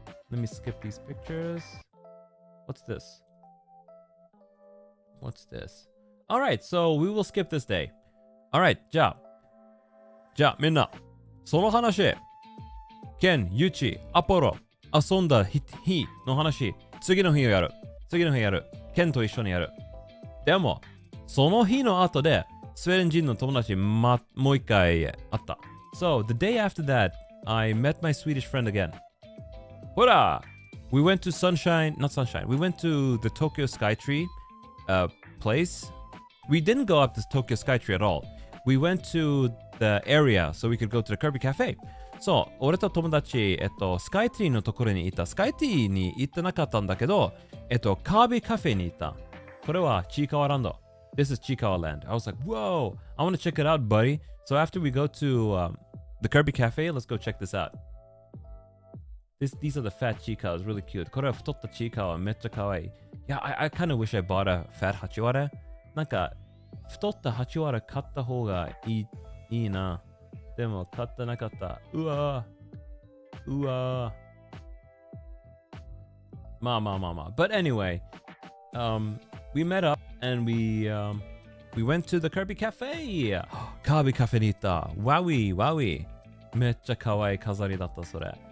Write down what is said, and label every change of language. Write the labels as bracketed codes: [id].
[en] Let me skip these pictures. What's this? All right, so we will skip this day. All right, [ja] じゃあみんな、その話、ケン、ユチ、アポロ、遊んだ日の話、次の日やる。ケンと一緒にやる。でも、その日の後で、スウェーデン人の友達、もう一回会った。 [en] So, the day after that, I met my Swedish friend again. Hurrah! We went to we went to the Tokyo Skytree place. we didn't go up to Tokyo Skytree at all. We went to the area so we could go to the Kirby Cafe. [ja] そう、俺と友達、スカイツリーのところに行った。スカイツリーに行ってなかったんだけど、カービィカフェに行った。これはちいかわランド。 [en] This is Chikawa Land. I was like, whoa, I want to check it out, buddy. So after we go to the Kirby Cafe, let's go check this out. These are the fat chikawas, really cute. [ja] これは太ったチーカワ、めっちゃ可愛い。 [en] Yeah, I kind of wish I bought a fat ハチワレ。 [ja] なんか、太ったハチワレ買った方がいいな。でも買ってなかった。うわー。まあ。 [en] But anyway, we met up and we went to the Kirby Cafe. [ja] カービィカフェに行った。 [en] Wowie. [ja] めっちゃ可愛い飾りだったそれ。